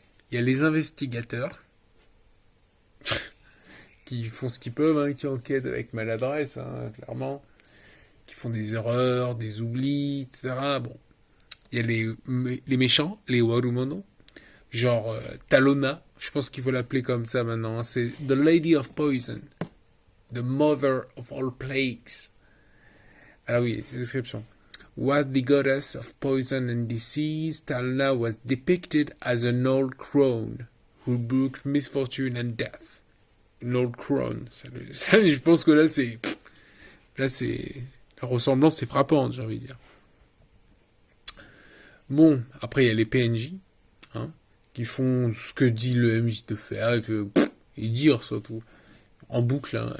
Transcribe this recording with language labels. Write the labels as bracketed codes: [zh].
[fr] Il y a les investigateurs qui font ce qu'ils peuvent, hein, qui enquêtent avec maladresse, hein, clairement, qui font des erreurs, des oublis, etc. Bon, il y a les méchants, les Warumono, genre Talona, je pense qu'il faut l'appeler comme ça maintenant, hein. C'est [en] The Lady of Poison, The Mother of All Plagues. [fr] Ah oui, c'est la description. [en] What the goddess of poison and disease, Talna was depicted as an old crone who brought misfortune and death. An old crone. [fr] Je pense que là c'est, la ressemblance est frappante, j'ai envie de dire. Bon, après il y a les PNJ, hein, qui font ce que dit le MJ de faire, et dire surtout, en boucle, hein.